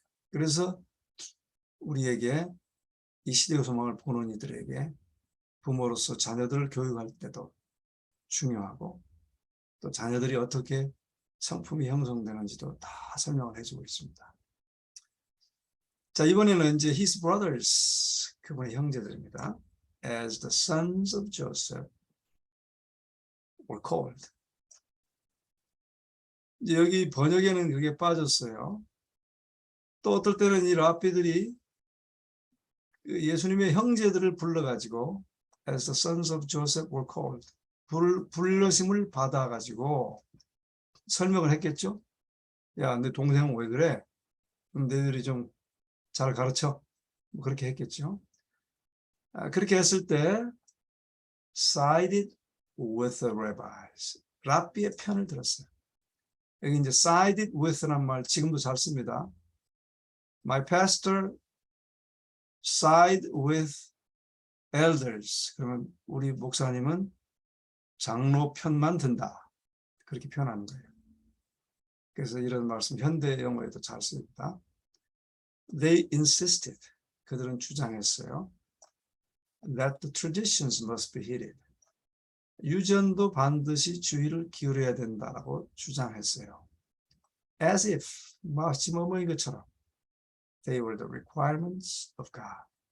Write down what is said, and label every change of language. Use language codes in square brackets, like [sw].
[ko] 그래서 우리에게 이 시대의 소망을 보는 이들에게 부모로서 자녀들을 교육할 때도 중요하고 또 자녀들이 어떻게 성품이 형성되는지도 다 설명을 해주고 있습니다. 자, 이번에는 이제 [en] his brothers, [ko] 그분의 형제들입니다. [en] As the sons of Joseph were called. [ko] 이제 여기 번역에는 그게 빠졌어요. 또 어떨 때는 이 랍비들이 예수님의 형제들을 불러가지고 [en] as the sons of Joseph were called. [ko] 불러심을 받아가지고 설명을 했겠죠. 야, 내 동생은 왜 그래? 그럼 너희들이 좀 잘 가르쳐. 뭐 그렇게 했겠죠. 그렇게 했을 때 [en] sided with the rabbis. [ko] 랍비의 편을 들었어요. 여기 이제 sided with란 말 지금도 잘 씁니다. [en] My pastor side with elders. [ko] 그러면 우리 목사님은 장로 편만 든다. 그렇게 표현하는 거예요. 그래서 이런 말씀 현대 영어에도 잘 씁니다. [en] They insisted. [ko] 그들은 주장했어요. [en] That the traditions must be heeded. [ko] 유전도 반드시 주의를 기울여야 된다라고 주장했어요. [en] As if [ko] 마치 뭐뭐인 것처럼 [en] they were the requirements of God.